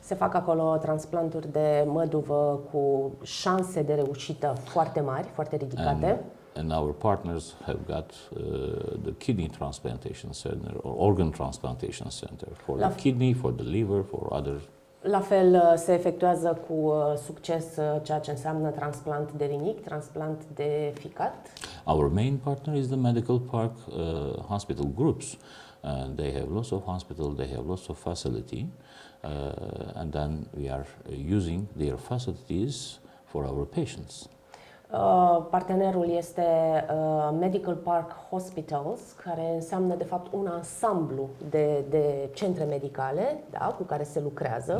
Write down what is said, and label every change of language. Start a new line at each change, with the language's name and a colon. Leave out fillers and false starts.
Romanian: Se fac acolo transplanturi de măduvă cu șanse de reușită foarte mari, foarte ridicate.
English: and our partners have got the kidney transplantation center or organ transplantation center for the kidney, for the liver, for other.
Romanian: La fel se efectuează cu succes ceea ce înseamnă transplant de rinic, transplant de ficat.
English: Our main partner is the medical park hospital groups. They have lots of hospital, they have lots of facility, and then we are using their facilities for our patients.
Romanian: Partenerul este Medical Park Hospitals, care înseamnă de fapt un ansamblu de centre medicale, da, cu care se lucrează.